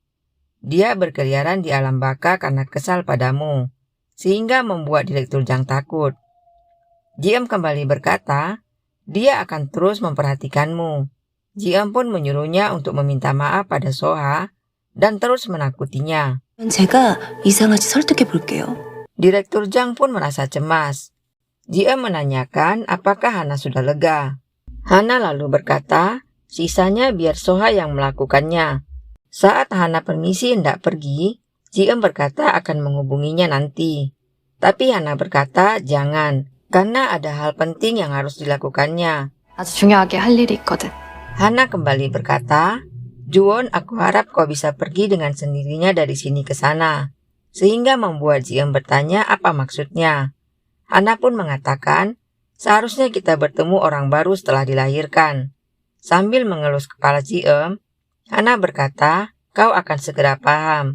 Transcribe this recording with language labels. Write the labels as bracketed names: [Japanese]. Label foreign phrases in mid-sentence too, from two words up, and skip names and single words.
[Indonesian] Dia berkeliaran di alam baka karena kesal padamu, sehingga membuat Direktur Jang takut." Jiem kembali berkata, "Dia akan terus memperhatikanmu." Jiem pun menyuruhnya untuk meminta maaf pada Soha dan terus menakutinya. [Korean] 제가 이상하지 설득해 볼게요. [Indonesian] Direktur Jang pun merasa cemas. Jiem menanyakan apakah Hana sudah lega. Hana lalu berkata, "Sisanya biar Soha yang melakukannya." Saat Hana permisi hendak pergi, Jiem berkata akan menghubunginya nanti. Tapi Hana berkata jangan, karena ada hal penting yang harus dilakukannya. [Korean] 아주 중요하게 할 일이 있거든. [Indonesian] Hana kembali berkata, "Juwon, aku harap kau bisa pergi dengan sendirinya dari sini ke sana." Sehingga membuat Jiem bertanya apa maksudnya. Hana pun mengatakan, "Seharusnya kita bertemu orang baru setelah dilahirkan." Sambil mengelus kepala Jiem, Hana berkata, "Kau akan segera paham.